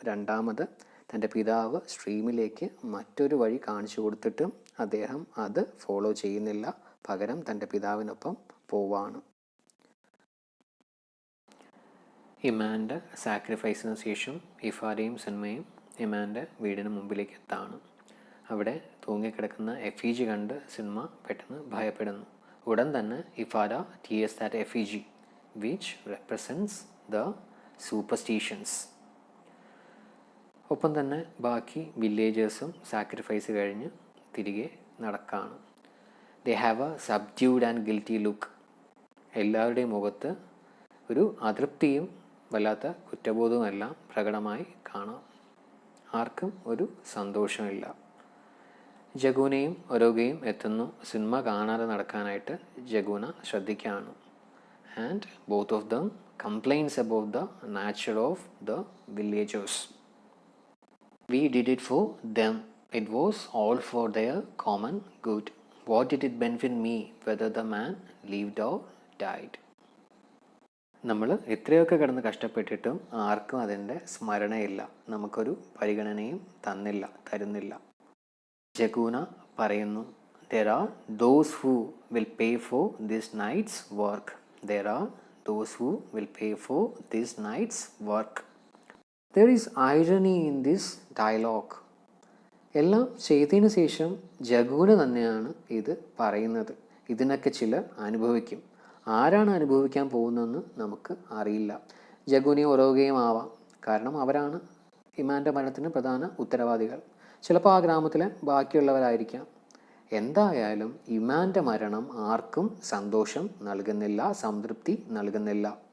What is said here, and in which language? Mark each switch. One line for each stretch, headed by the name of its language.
Malayalam: രണ്ടാമത്, തൻ്റെ പിതാവ് സ്ട്രീമിലേക്ക് മറ്റൊരു വഴി കാണിച്ചു കൊടുത്തിട്ടും അദ്ദേഹം അത് ഫോളോ ചെയ്യുന്നില്ല, പകരം തൻ്റെ പിതാവിനൊപ്പം പോവാണ്. ഇമാൻ്റെ സാക്രിഫൈസിന് ശേഷം ഇഫാരയും സന്മയും ഇമാൻ്റെ വീടിന് മുമ്പിലേക്ക് എത്താണ്. അവിടെ തൂങ്ങിക്കിടക്കുന്ന എഫീജി കണ്ട് സിൻമ പെട്ടെന്ന് ഭയപ്പെടുന്നു. ഉടൻ തന്നെ
English: ഇഫാര tears that effigy which represents the superstitions.
Malayalam: ഒപ്പം തന്നെ ബാക്കി വില്ലേജേഴ്സും സാക്രിഫൈസ് കഴിഞ്ഞ് തിരികെ നടക്കാണ്.
English: They have a subdued and guilty look.
Malayalam: എല്ലാവരുടെയും മുഖത്ത് ഒരു അതൃപ്തിയും വല്ലാത്ത കുറ്റബോധവും എല്ലാം പ്രകടമായി കാണാം. ആർക്കും ഒരു സന്തോഷമില്ല. ജഗുനയും ഒരോഗയും എത്തുന്നു. സിനിമ കാണാതെ നടക്കാനായിട്ട് ജഗുന ശ്രദ്ധിക്കുകയാണ്.
English: And both of them complains about the nature of the villagers. We did it for them. It was all for their common good. What did it benefit me whether the man lived or died?
Malayalam: നമ്മൾ എത്രയൊക്കെ കിടന്ന് കഷ്ടപ്പെട്ടിട്ടും ആർക്കും അതിൻ്റെ സ്മരണയില്ല, നമുക്കൊരു പരിഗണനയും തരുന്നില്ല. ജഗൂന പറയുന്നു,
English: there are those who will pay for this night's work. There are those who will pay for this night's work. There is irony in this dialogue.
Malayalam: എല്ലാം ചെയ്തതിന് ശേഷം ജഗൂന തന്നെയാണ് ഇത് പറയുന്നത്. ഇതിനൊക്കെ ചിലർ അനുഭവിക്കും. ആരാണ് അനുഭവിക്കാൻ പോകുന്നതെന്ന് നമുക്ക് അറിയില്ല. ജഗൂനയും ഒരോഗയും ആവാം. കാരണം അവരാണ് ഇമാൻ്റെ മരണത്തിന് പ്രധാന ഉത്തരവാദികൾ. ചിലപ്പോൾ ആ ഗ്രാമത്തിലെ ബാക്കിയുള്ളവരായിരിക്കാം. എന്തായാലും ഇമാൻ്റെ മരണം ആർക്കും സന്തോഷം നൽകുന്നില്ല, സംതൃപ്തി നൽകുന്നില്ല.